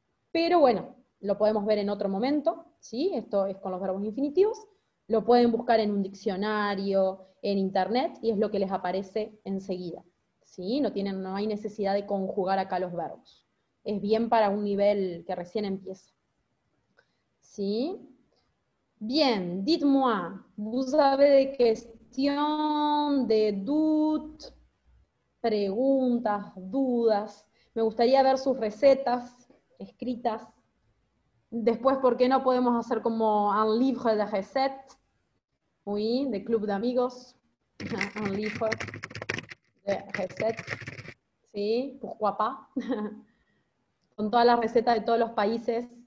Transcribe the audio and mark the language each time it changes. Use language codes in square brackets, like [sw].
[es] Pero bueno, lo podemos ver en otro momento, ¿sí? Esto es con los verbos infinitivos. Lo pueden buscar en un diccionario, en internet, y es lo que les aparece enseguida, ¿sí? No hay necesidad de conjugar acá los verbos. Es bien para un nivel que recién empieza. ¿Sí? [fr] Bien, dites-moi, vous avez des questions, des doutes, [es] preguntas, dudas. Me gustaría ver sus recetas escritas. Después, ¿por qué no podemos hacer como un [fr] livre de recettes? [es] Oui, de club de amigos. [fr] Un livre de recettes. [es] Sí, [fr] pourquoi pas. [es] Con todas las recetas de todos los países.